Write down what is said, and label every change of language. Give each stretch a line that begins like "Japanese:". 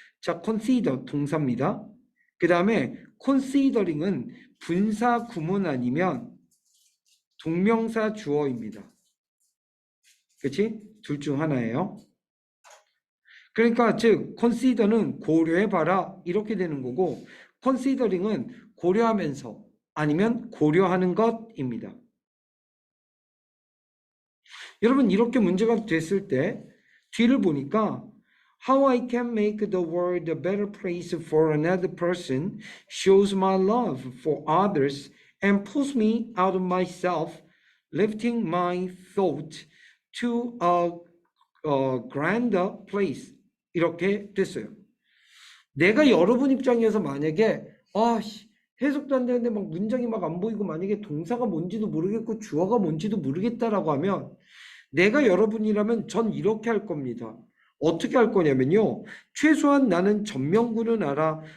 Korean: 자, consider 동사입니다. 그 다음에 considering은 분사 구문 아니면 동명사 주어입니다. 그렇지? 둘 중 하나예요. 그러니까 즉 consider는 고려해봐라 이렇게 되는 거고 considering은 고려하면서 아니면 고려하는 것입니다. 여러분 이렇게 문제가 됐을 때 뒤를 보니까
English: How I can make the world a better place for another person shows my love for others and pulls me out of myself, lifting my thought to a grander place.
Korean: 이렇게 됐어요. 내가 여러분 입장에서 만약에 해석도 안 되는데 막 문장이 막 안 보이고 만약에 동사가 뭔지도 모르겠고 주어가 뭔지도 모르겠다라고 하면 내가 여러분이라면 전 이렇게 할 겁니다. 어떻게 할 거냐면요. 최소한 나는 전명구는 알아.